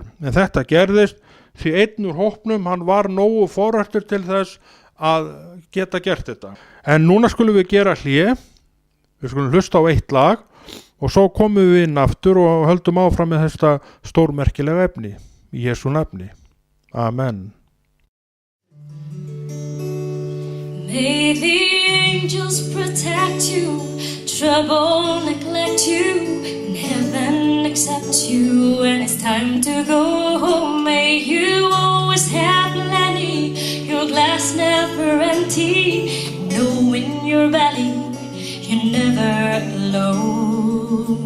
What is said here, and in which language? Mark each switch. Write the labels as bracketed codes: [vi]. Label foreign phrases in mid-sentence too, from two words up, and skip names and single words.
[is] En þetta gerðist því einn úr hópnum, hann var nógu forrættur til þess að geta gert þetta. En núna skulum við gera hlé, við skulum hlusta á eitt lag og svo komum við inn aftur og höldum áfram með þetta stórmerkilega efni í Jesú nafni. Amen. [en] May the angels protect you, trouble neglect you, in heaven accept you when it's time to go home. May you always have plenty, your glass never empty, know in your belly you're never alone.